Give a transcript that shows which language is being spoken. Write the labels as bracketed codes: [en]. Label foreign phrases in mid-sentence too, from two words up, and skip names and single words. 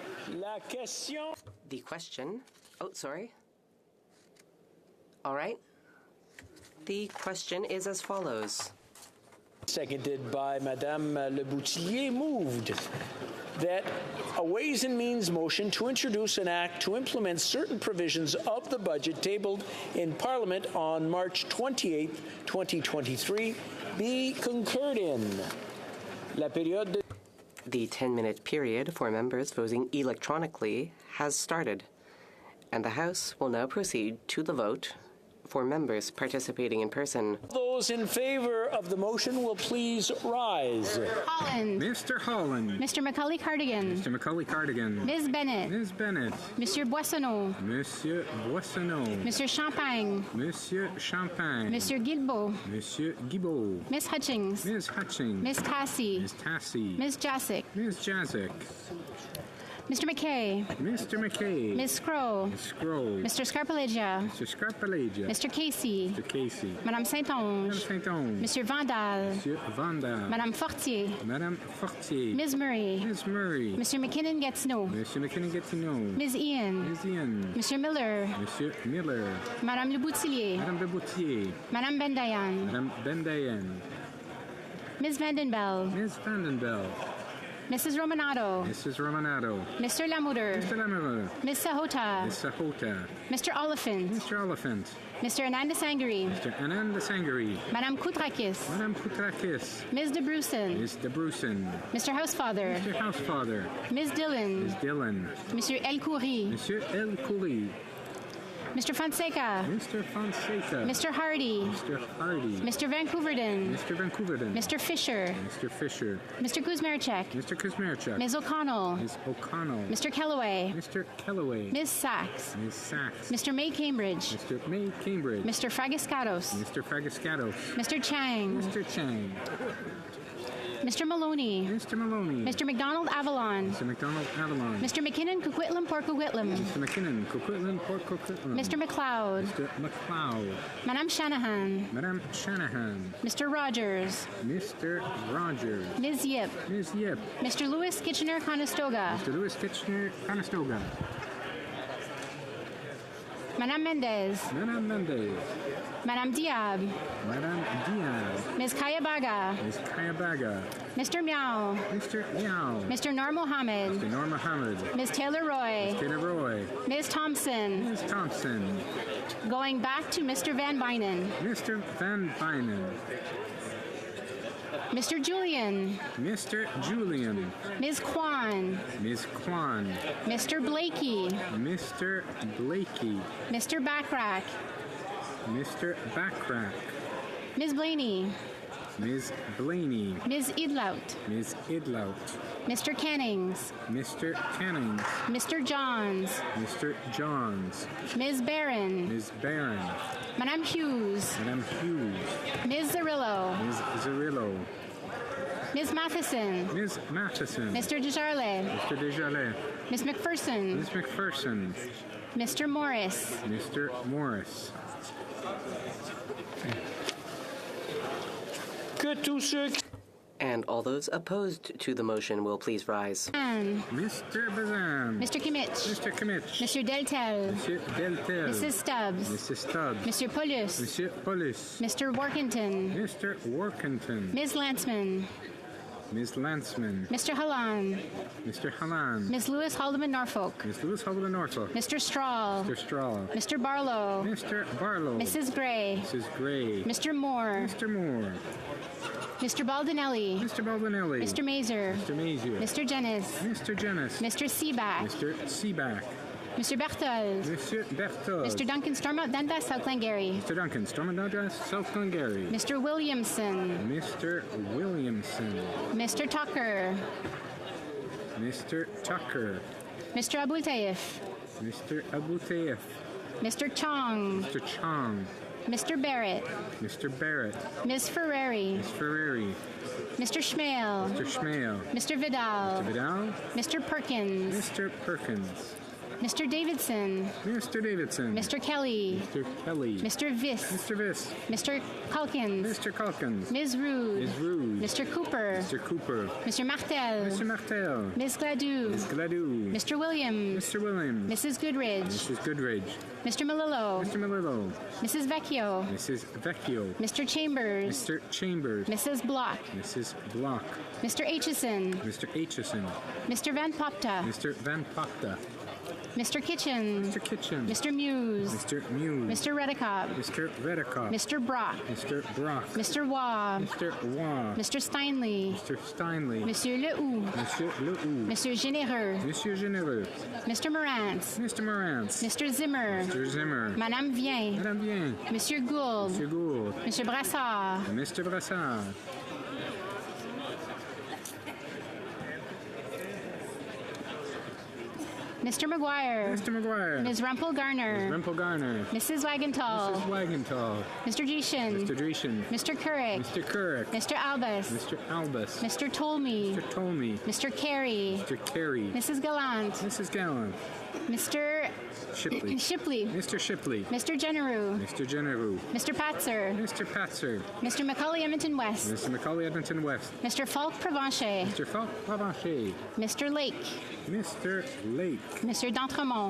[fr] La question. [en] The question. Oh, sorry. All right. The question is as follows. Seconded by Madame Le Boutillier, moved that a Ways and Means motion to introduce an act to implement certain provisions of the budget tabled in Parliament on March 28, 2023, be concurred in. [fr] La période de... [en] The 10-minute period for members voting electronically has started, and the House will now proceed to the vote for members participating in person. Those in favor of the motion will please rise. Holland. Mr. Holland. Mr. Macaulay Cardigan. Mr. Macaulay Cardigan. Ms. Bennett. Ms. Bennett. Monsieur Boissonneau. Monsieur Boissonneau. Monsieur Champagne. Monsieur Champagne. Monsieur Guilbeault. Monsieur Guilbeault. Ms. Hutchings. Ms. Hutchings. Ms. Tassie. Ms. Tassie. Ms. Jasic. Ms. Jasic. Mr. McKay. Mr. McKay. Ms. Scroll. Ms. Scroll. Mr. Scarpalegia. Mr. Scarpalegia. Mr. Casey. Mr. Casey. Madame Saint-Onge. Madame Saint-Onge. Monsieur Vandal. Monsieur Vandal. Madame Fortier. Madame Fortier. Ms. Murray. Ms. Murray. Monsieur McKinnon-Gatineau. Monsieur McKinnon-Gatineau. Ms. Ian. Ms. Ian. Monsieur Miller. Monsieur Miller. Madame Le Boutillier. Madame Le Boutillier. Madame Bendayan. Madame Bendayan. Ms. Vandenbel. Ms. Vandenbel. Mrs. Romanato. Mrs. Romanato. Mr. Lamoureux. Mr. Lamoureux. Ms. Sahota. Ms. Sahota. Mr. Oliphant. Mr. Oliphant. Mr. Ananda Sangari. Mr. Ananda Sangari. Madame Koutrakis. Madame Koutrakis. Ms. De Brusen. Ms. De Brusen. Mr. Housefather. Mr. Housefather. Ms. Dillon. Ms. Dillon. Monsieur El Khoury. Monsieur El Khoury. Mr. Fonseca. Mr. Fonseca. Mr. Hardy. Mr. Hardy. Mr. Vancouverden. Mr. Vancouverden. Mr. Fisher. Mr. Fisher. Mr. Kuzmarchek. Mr. Kuzmarchek. Ms. O'Connell. Ms. O'Connell. Mr. Kellaway. Mr. Kellaway. Ms. Sachs. Ms. Sachs. Mr. May Cambridge. Mr. May Cambridge. Mr. Fragiscatos. Mr. Fragiscatos. Mr. Chang. Mr. Chang. Mr. Maloney. Mr. Maloney. Mr. McDonald Avalon. Mr. McDonald Avalon. Mr. McKinnon Coquitlam Port Coquitlam. Mr. McKinnon Coquitlam Port Coquitlam. Mr. McLeod. Mr. McLeod. Madame Shanahan. Madame Shanahan. Mr. Rogers. Mr. Rogers. Ms. Yip. Ms. Yip. Mr. Louis Kitchener-Conestoga. Mr. Louis Kitchener-Conestoga. Madame Mendez. Madame Mendez. Madame Diab. Madame Diab. Ms. Kayabaga. Ms. Kayabaga. Mr. Meow. Mr. Meow. Mr. Nur Mohammed. Mr. Nur Mohammed. Ms. Taylor Roy. Ms. Taylor Roy. Ms. Thompson. Ms. Thompson. Going back to Mr. Van Bynen. Mr. Van Bynen. Mr. Julian. Mr. Julian. Ms. Kwan. Ms. Kwan. Mr. Blakey. Mr. Blakey. Mr. Backrack. Mr. Backrack. Ms. Blaney. Ms. Blaney. Ms. Idlout. Ms. Idlout. Mr. Cannings. Mr. Cannings. Mr. Johns. Mr. Johns. Ms. Barron. Ms. Barron. Madame Hughes. Madame Hughes. Ms. Zarillo. Ms. Zarillo. Ms. Matheson. Ms. Matheson. Mr. Desjardins. Mr. Desjardins. Ms. McPherson. Ms. McPherson. Mr. Morris. Mr. Morris. And all those opposed to the motion will please rise. Mr. Bazan. Mr. Kimmich. Mr. Kimmich. Mr. Deltel. Monsieur Deltel. Mrs. Stubbs. Mrs. Stubbs. Monsieur Paulus. Monsieur Paulus. Mr. Workington. Mr. Workington. Ms. Landsman. Ms. Landsman. Mr. Hallan. Mr. Hallan. Ms. Lewis Haldeman Norfolk. Ms. Lewis Haldeman Norfolk. Mr. Strahl. Mr. Strahl. Mr. Barlow. Mr. Barlow. Mrs. Gray. Mrs. Gray. Mr. Moore. Mr. Moore. Mr. Baldinelli. Mr. Baldinelli. Mr. Mazer. Mr. Mazer. Mr. Jennis. Mr. Jennis. Mr. Seaback. Mr. Seaback. Mr. Berthold. Mr. Berthold. Mr. Duncan Stormont Dundas, South Glengarry. Mr. Duncan Stormont Dundas, South Glengarry. Mr. Williamson. Mr. Williamson. Mr. Tucker. Mr. Tucker. Mr. Abultaif. Mr. Abultaif. Mr. Chong. Mr. Chong. Mr. Barrett. Mr. Barrett. Ms. Ferrari. Ms. Ferrari. Mr. Schmale. Mr. Schmale. Mr. Vidal. Mr. Vidal. Mr. Perkins. Mr. Perkins. Mr. Davidson. Mr. Davidson. Mr. Kelly. Mr. Kelly. Mr. Viss. Mr. Viss. Mr. Calkins. Mr. Calkins. Ms. Rude. Ms. Rude. Mr. Cooper. Mr. Cooper. Mr. Martel. Mr. Martel. Ms. Gladue. Ms. Gladue. Mr. Williams. Mr. Williams. Mrs. Goodridge. Mrs. Goodridge. Mr. Malillo. Mr. Malillo. Mrs. Vecchio. Mrs. Vecchio. Mr. Chambers. Mr. Chambers. Mrs. Block. Mrs. Block. Mr. Aitchison. Mr. Aitchison. Mr. Van Popta. Mr. Van Popta. Mr. Kitchen. Mr. Kitchen. Mr. Muse. Mr. Muse. Mr. Redicott. Mr. Redicott. Mr. Brock. Mr. Brock. Mr. Waugh. Mr. Waugh. Mr. Steinley. Mr. Steinley. Monsieur Lehoux. Monsieur Lehoux. Monsieur Généreux. Monsieur Généreux. Mr. Morantz. Mr. Morantz. Mr. Zimmer. Mr. Zimmer. Madame Vien. Madame Vien. Monsieur Gould. Monsieur Gould. Monsieur Brassard. Mr. Brassard. Mr. McGuire. Mr. McGuire. Ms. Rumpel Garner. Ms. Rumpel Garner. Mrs. Wagenthal. Mrs. Wagenthal. Mr. Dreeshen. Mr. Dreeshen. Mr. Couric. Mr. Couric. Mr. Albus. Mr. Albus. Mr. Tolmie. Mr. Tolmie. Mr. Carey. Mr. Carey. Mrs. Gallant. Mrs. Gallant. Mr. Shipley. Shipley. Mr. Shipley. Mr. Genereux. Mr. Genereux. Mr. Patzer. Mr. Patzer. Mr. Macaulay Edmonton West. Mr. Macaulay Edmonton West. Mr. Falk Provencher. Mr. Falk Provencher. Mr. Lake. Mr. Lake. Mr. D'Entremont.